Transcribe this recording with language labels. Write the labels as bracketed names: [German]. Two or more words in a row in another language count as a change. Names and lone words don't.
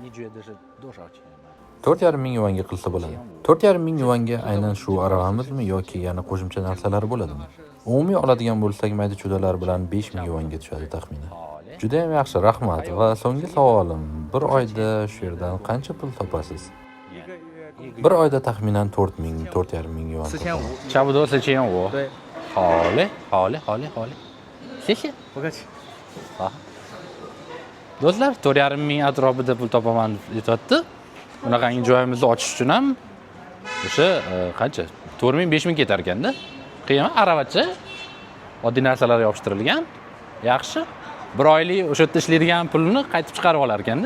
[Uzbek] 4,5 ming yuanga qilsa bo'ladi. 4,5 ming yuanga aynan shu aravamizmi yoki yana qo'shimcha narsalar bo'ladimi? Umumiy oladigan bo'lsak, mayda-chudalar bilan 5 ming yuanga tushadi taxminan. Juda ham yaxshi, rahmat. Va so'nggi savolim, bir oyda shu yerdan qancha pul topasiz? Bir oyda taxminan 4 ming, 4,5 ming yuan. [Chinese] 差不多4500。对。好嘞。谢谢。不客气。 [Uzbek] 好。Do'stlar, 4,5 ming atrofida pul topaman aytibdi. Bunaqangi joyimizni ochish uchun ham o'sha qancha? 4 ming, 5 ming ketar ekanda. Qiyin, aravacha. Oddiy narsalar yopishtirilgan. Yaxshi. Bir oylik o'sha yerda ishlaydigan pulni qaytib chiqarib olar ekanda.